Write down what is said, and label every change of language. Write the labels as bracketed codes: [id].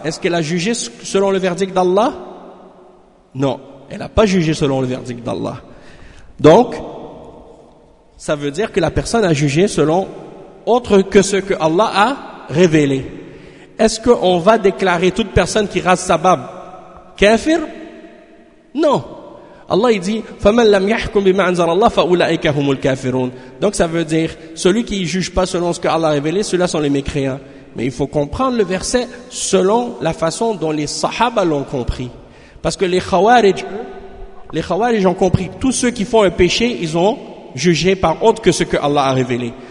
[fr] Est-ce qu'elle a jugé selon le verdict d'Allah? Non. Elle n'a pas jugé selon le verdict d'Allah. Donc, ça veut dire que la personne a jugé selon autre que ce que Allah a révélé. Est-ce qu'on va déclarer toute personne qui rase sa barbe kafir? Non. Allah il dit, [ar] فَمَنْ لَمْ يَحْكُمْ بِمَا أَنْزَلَ اللَّهِ فَأُولَٰئِكَ هُمُ الْكَافِرُونَ. [fr] Donc ça veut dire, celui qui ne juge pas selon ce que Allah a révélé, ceux-là sont les mécréants. Mais il faut comprendre le verset selon la façon dont les sahaba l'ont compris. Parce que les khawarij ont compris, tous ceux qui font un péché, ils ont jugé par autre que ce que Allah a révélé.